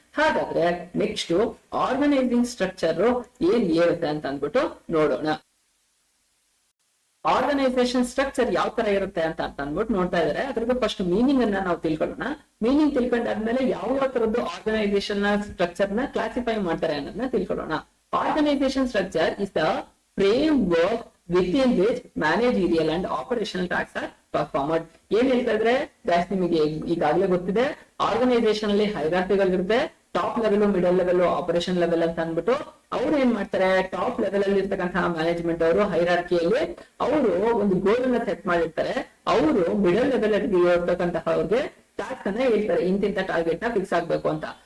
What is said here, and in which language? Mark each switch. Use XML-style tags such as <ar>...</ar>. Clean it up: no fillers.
<kn>ಹಾಗಾದ್ರೆ next organising structure ಏನ್ ಇರುತ್ತೆ ಅಂತ ಅಂದ್ಬಿಟ್ಟು ನೋಡೋಣ. ಆರ್ಗನೈಸೇಷನ್ ಸ್ಟ್ರಕ್ಚರ್ ಯಾವ ತರ ಇರುತ್ತೆ ಅಂತ ಅಂದ್ಬಿಟ್ಟು ನೋಡ್ತಾ ಇದಾರೆ. ಅದ್ರದ್ದು ಫಸ್ಟ್ ಮೀನಿಂಗ್ ಅನ್ನ ನಾವು ತಿಳ್ಕೊಳ್ಳೋಣ. ಮೀನಿಂಗ್ ತಿಳ್ಕೊಂಡಾದ್ಮೇಲೆ ಯಾವ ತರದ್ದು ಆರ್ಗನೈಸೇಷನ್ ನ ಸ್ಟ್ರಕ್ಚರ್ ನ ಕ್ಲಾಸಿಫೈ ಮಾಡ್ತಾರೆ ಅನ್ನೋದನ್ನ ತಿಳ್ಕೊಳ್ಳೋಣ.</kn> <en>Organisation structure is the framework within which managerial and operational tasks are performed.</en> <kn>ಏನ್ ಹೇಳ್ತಾ ಇದ್ರೆ ನಿಮಗೆ ಈಗಾಗಲೇ ಗೊತ್ತಿದೆ, ಆರ್ಗನೈಸೇಷನ್ ಅಲ್ಲಿ ಹೈರಾರ್ಕಿಗಳು ಇರುತ್ತೆ, top level, middle level, operation level ಅಂತ ಅಂದ್ಬಿಟ್ಟು ಅವ್ರು ಏನ್ ಮಾಡ್ತಾರೆ, ಟಾಪ್ ಲೆವೆಲ್ ಅಲ್ಲಿ ಇರ್ತಕ್ಕಂತಹ ಮ್ಯಾನೇಜ್ಮೆಂಟ್ ಅವರು ಹೈರಾರ್ಕಿಯಲ್ಲಿ ಅವರು ಒಂದು ಗೋಲ್ ಅನ್ನ ಸೆಟ್ ಮಾಡಿರ್ತಾರೆ. ಅವರು ಮಿಡಲ್ ಲೆವೆಲ್ ಅಲ್ಲಿ ಇರ್ತಕ್ಕಂತಹ ಅವ್ರಿಗೆ ಟಾಸ್ಕ್ ಅನ್ನ ಹೇಳ್ತಾರೆ, ಇಂತಿಂತ ಟಾರ್ಗೆಟ್ ನ ಫಿಕ್ಸ್ ಆಗ್ಬೇಕು ಅಂತ.</kn>